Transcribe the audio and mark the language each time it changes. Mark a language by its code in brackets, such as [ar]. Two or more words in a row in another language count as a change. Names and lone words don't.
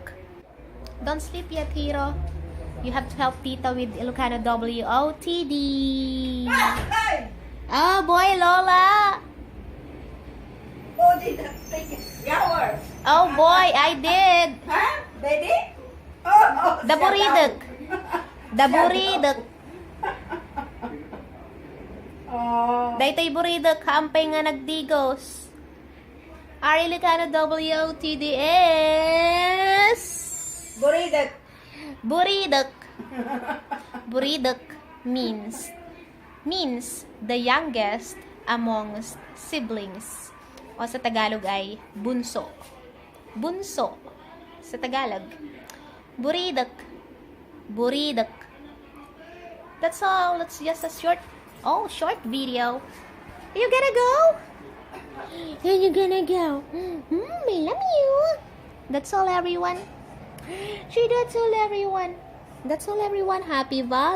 [en] Don't sleep yet, Hiro. You have to help Tita with Ilocano WOTD. Oh boy, Lola. Oh, did I take a shower? Oh boy, I did. Huh? Baby? Oh, The buridek. The buridek. Oh. [ilo] Daytoy buridek, hampay nga nagdigos. [en] Our Ilocano WOTD is... Buredek. Buredek. Buredek means the youngest amongst siblings. [tl] O sa Tagalog ay bunso. Bunso sa Tagalog. [en] Buredek. Buredek. That's all. That's just a short video. Are you gonna go? Are you gonna go? I love you. That's all, everyone. That's all, everyone. That's all, everyone.